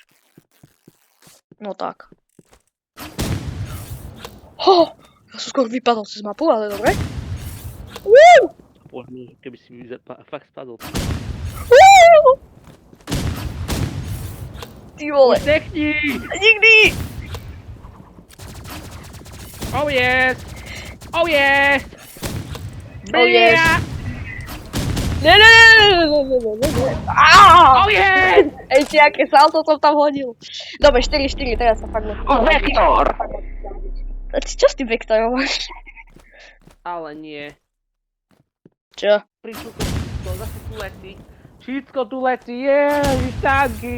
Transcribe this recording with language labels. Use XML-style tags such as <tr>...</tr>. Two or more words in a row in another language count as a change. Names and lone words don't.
<sk>No tak. Ja som skoro vypadol cez mapu, ale dobre. Možno, keby si fakt spadol.</sk> <cs>Ty vole.</cs> <sk>Zdechni! Nikdy!</sk> <en>Oh yes! Oh yes! Yeah!</en> <sk>Ne.</sk> <en>Oh yes!</en> <sk>Ešte aké salto som tam hodil. Dobre, 4-4, teraz sa fakt Vektor! Čo s tým vektorom máš? Ale nie. Čo? Prišlo to všetko, zase tu letí. Všetko tu letí, ježiš, tanky!</sk>